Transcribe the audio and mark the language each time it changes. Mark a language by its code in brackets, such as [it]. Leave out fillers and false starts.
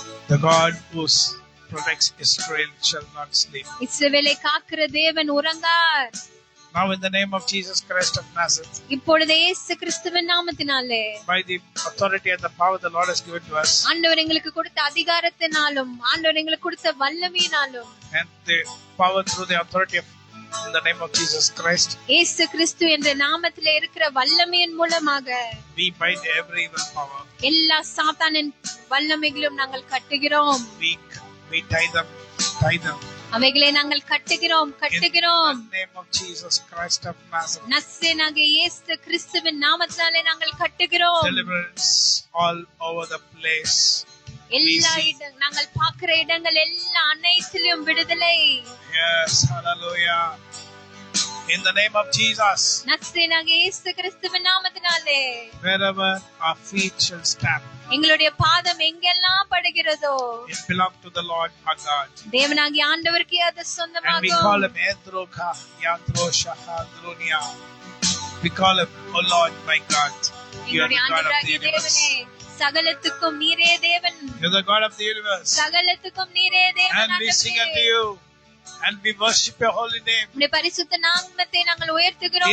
[en] The God who protects Israel shall not sleep. [ta] இஸ்ரவேலை காக்கிற தேவன் உறங்கார். [en] Now in the name of Jesus Christ of Nazareth, [ta] இப்பொழுது இயேசு கிறிஸ்துவின் நாமத்தினாலே, [en] by the authority and the power the Lord has given to us, [ta] ஆண்டவர் எங்களுக்கு கொடுத்த அதிகாரத்தினாலும் ஆண்டவர் எங்களுக்கு கொடுத்த வல்லமையினாலும், [en] and the power through the authority of in the name of Jesus Christ, [ta] இயேசு கிறிஸ்து என்ற நாமத்திலே இருக்கிற வல்லமையின் மூலமாக [en] we bind every evil power. [ta] எல்லா சாத்தானின் வல்லமைகளும் நாங்கள் கட்டுகிறோம். [en] We tie them. [ta] அவைகளை நாங்கள் கட்டுகிறோம். [en] In the name of Jesus Christ of Nazareth, [ta] நசரேயனாகிய இயேசு கிறிஸ்துவின் நாமத்தினாலே நாங்கள் கட்டுகிறோம். [en] Deliverance all over the place. [ta] எல்லா நாங்கள் பார்க்கிற இடங்கள் எல்லா அனைத்திலும் விடுதலை. [en] Yes, hallelujah. In the name of Jesus, [ta] நசரேயனாகிய இயேசு கிறிஸ்துவின் நாமத்தினாலே, [en] wherever our feet shall stamp, [ta] எங்களுடைய பாதம் எங்கெல்லாம் படுகிறதோ, [en] it belongs to the Lord our God. [ta] தேவனாகிய ஆண்டவருக்கே அது சொந்தமாகும். [en] And we call him Endroka Yandrosha Handronia. We call him, oh Lord my God, you are the God of the universe. [ta] சகலத்துக்கும் நீரே தேவன். [en] You are the God of the universe. [ta] சகலத்துக்கும் நீரே தேவன். [en] And we sing unto you. And we worship your holy name. [ta] உம்முடைய பரிசுத்த நாமத்தை நாங்கள் உயர்த்துகிறோம்,